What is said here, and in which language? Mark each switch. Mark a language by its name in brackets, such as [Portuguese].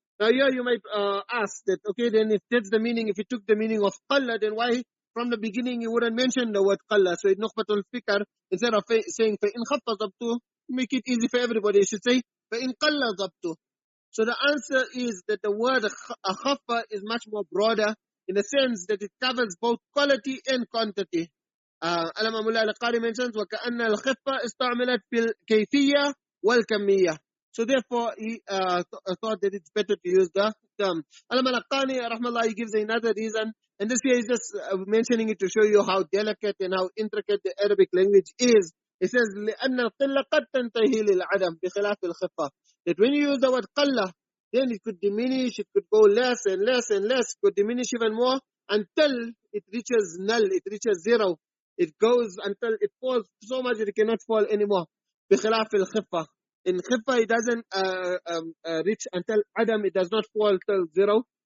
[English] Now here you might ask that, okay, then if that's the meaning, if he took the meaning of qalla, then why from the beginning you wouldn't mention the word qalla? So in Nukhbatul Fikr, instead of saying [Arabic] فَإِنْ خَفَّ ضَبْتُ, [English] make it easy for everybody, you should say [Arabic] فَإِنْ قَلَّ ضَبْتُ. [English] So the answer is that the word khaffa is much more broader in the sense that it covers both quality and quantity. Al-Imam al-Qari mentions [Arabic] وَكَأَنَّ الْخِفَّةَ اسْتُعْمِلَتْ فِي الْكَيْفِيَّةِ وَالْكَمِّيَّةِ. [English] So therefore he thought that it's better to use the term. Al-Imam al-Qari rahmallah, he gives another reason, and this here is just mentioning it to show you how delicate and how intricate the Arabic language is. It says [Arabic] لأن القلة قد تنتهي للعدم بخلاف الخفة. [English] That when you use the word qalla, then it could diminish, it could go less and less and less, it could diminish even more until it reaches null, it reaches zero. It goes until it falls so much that it cannot fall anymore. [Arabic] بخلاف الخفة. [English] In khiffa it doesn't reach until adam, it does not fall till zero.